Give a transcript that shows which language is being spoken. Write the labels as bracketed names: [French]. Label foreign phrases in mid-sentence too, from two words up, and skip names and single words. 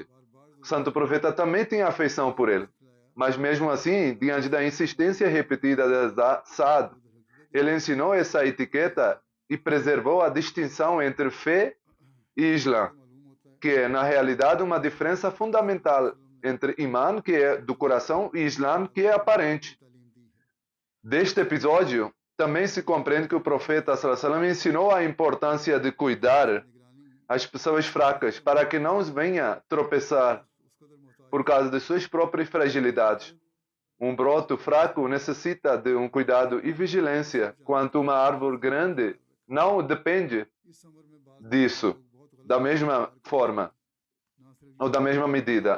[Portuguese] O Santo Profeta também tinha afeição por ele, mas mesmo assim, diante da insistência repetida de Saad, ele ensinou essa etiqueta e preservou a distinção entre fé e Islã, que é, na realidade, uma diferença fundamental entre Iman, que é do coração, e Islã, que é aparente. Deste episódio, também se compreende que o profeta [Arabic] صلى الله عليه وسلم [Portuguese] ensinou a importância de cuidar as pessoas fracas para que não venha tropeçar por causa de suas próprias fragilidades. Um broto fraco necessita de um cuidado e vigilância, quanto uma árvore grande não depende disso da mesma forma ou da mesma medida.